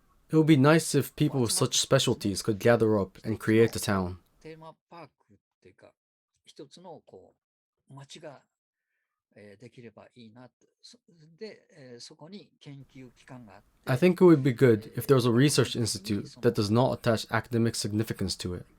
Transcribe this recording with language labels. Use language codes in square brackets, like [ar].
[en] It would be nice if people with such specialties could gather up and create a town. [ja] テーマパークっていうか、一つの街ができればいいなと。で、そこに研究機関があって、 [en] I think it would be good if there was a research institute that does not attach academic significance to it.